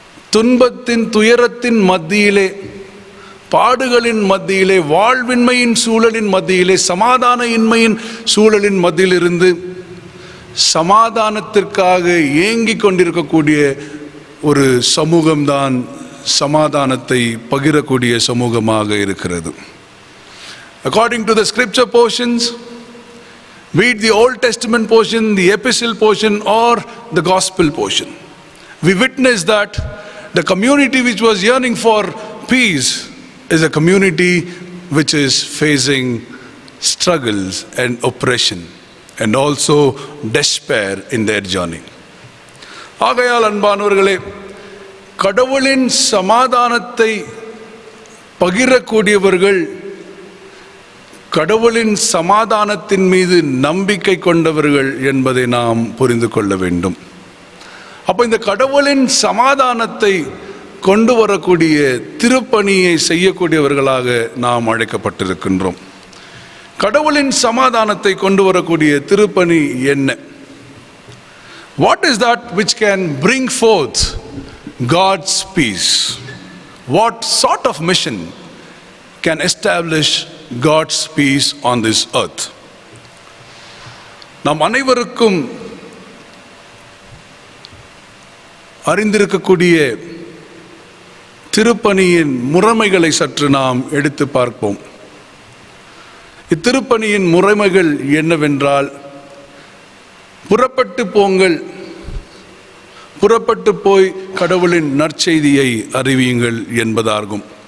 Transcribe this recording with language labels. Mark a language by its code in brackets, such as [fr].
[ta] துன்பத்தின் துயரத்தின் மத்தியிலே, பாடுகளின் மத்தியிலே, வாழ்வின்மையின் சூழலின் மத்தியிலே, சமாதான இன்மையின் சூழலின் மத்தியிலிருந்து சமாதானத்திற்காக ஏங்கி கொண்டிருக்கக்கூடிய ஒரு சமூகம்தான் சமாதானத்தை பகிரக்கூடிய சமூகமாக இருக்கிறது. [en] According to the scripture portions, be it the Old Testament portion, the epistle portion or the gospel portion, we witness that the community which was yearning for peace is a community which is facing struggles and oppression and also despair in their journey. [ta] ஆகையால் அன்பானவர்களே, கடவுளின் சமாதானத்தை பகிரக்கூடியவர்கள் கடவுளின் சமாதானத்தின் மீது நம்பிக்கை கொண்டவர்கள் என்பதை நாம் புரிந்து கொள்ள வேண்டும். அப்போ இந்த கடவுளின் சமாதானத்தை கொண்டு வரக்கூடிய திருப்பணியை செய்யக்கூடியவர்களாக நாம் அழைக்கப்பட்டிருக்கின்றோம். கடவுளின் சமாதானத்தை கொண்டு வரக்கூடிய திருப்பணி என்ன? [en] What is that which can bring forth God's peace? What sort of mission can establish God's peace on this earth? [ta] நாம் அனைவருக்கும் அறிந்திருக்கக்கூடிய திருப்பணியின் முறைமைகளை சற்று நாம் எடுத்து பார்ப்போம். இத்திருப்பணியின் முறைமைகள் என்னவென்றால், புறப்பட்டு போங்கள், புறப்பட்டு போய் கடவுளின் நற்செய்தியை அறிவியுங்கள் என்பதாகும்.